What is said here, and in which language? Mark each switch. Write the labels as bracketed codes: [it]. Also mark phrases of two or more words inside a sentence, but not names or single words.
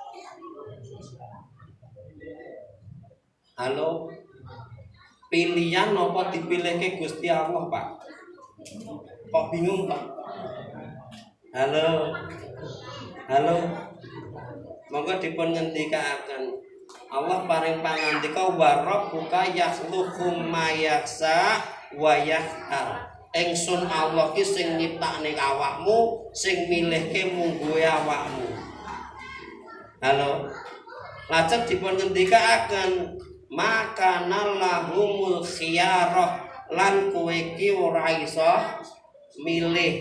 [jv] Halo, pilihan apa dipilihke Gusti Allah, Pak? Kok bingung, Pak? Halo, halo, monggo dipun ngendikaken. Allah paring pangandika [ar] وربك يخلق ما يشاء ويختار. [jv] Ingsun Allah ki sing nyiptakne awakmu, sing milihke mungguhe awakmu. Halo, lajeng dipun ngendikaken [ar] ما كان لهم الخيرة, [jv] lan kowe ki ora iso milih.